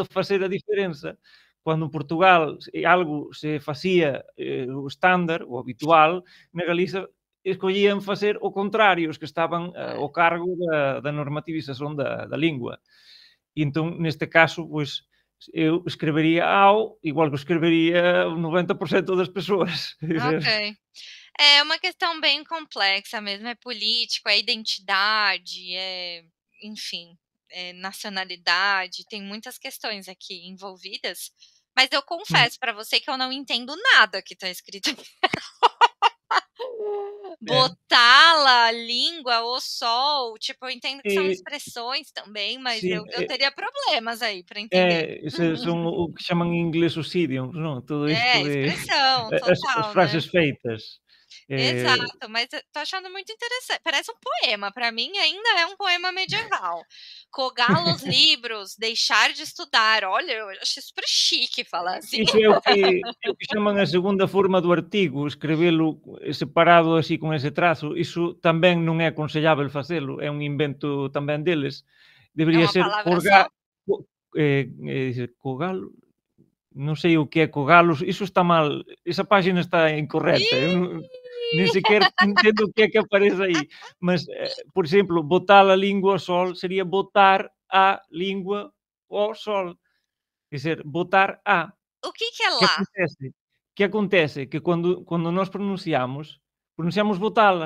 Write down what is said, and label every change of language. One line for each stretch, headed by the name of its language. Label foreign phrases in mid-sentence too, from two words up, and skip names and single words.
Galician: tentando facer a diferenza. Cando en Portugal algo se facía o estándar, o habitual, na Galiza escollían facer o contrario, os que estaban ah, ao cargo da normativización da lingua. E entón, neste caso, pois, eu escrevería ao, igual que escrevería o 90% das persoas. ok.
Portuguese: É uma questão bem complexa mesmo, é político, é identidade, enfim, nacionalidade, tem muitas questões aqui envolvidas, mas eu Hum, confesso para você que eu não entendo nada que está escrito aqui. é. Botala, língua, o sol, tipo, eu entendo que são E, expressões também, mas sim, eu teria problemas aí para entender.
Galician: son o que chaman en inglés os idioms, non? Todo isto
Portuguese: É,
Galician: de
Portuguese: expressão,
Galician: as
Portuguese: total, né.
Galician: frases feitas.
Portuguese: Exato, mas eu tô achando muito interessante, parece um poema, para mim ainda é um poema medieval. Cogar os livros, deixar de estudar, olha, eu acho super chique falar assim.
Galician: Iso é o que chaman a segunda forma do artigo, escrebelo separado así con ese trazo, iso tamén non é aconsellábel facelo, é un invento tamén deles.
Portuguese: É
Galician: Debería
Portuguese: uma
Galician: ser
Portuguese: palavra
Galician: colgar
Portuguese: só?
Galician: co cogalo, non sei o que é cogalos, iso está mal, esa páxina está incorrecta, eu non Ih! nem sequer entendo o que é que aparece aí. Mas, por exemplo, botar a língua ao sol seria botar a língua ao sol. Quer dizer, botar a.
Portuguese: O que é O que lá?
Galician: acontece? O que acontece? Que quando nós pronunciamos botá-la.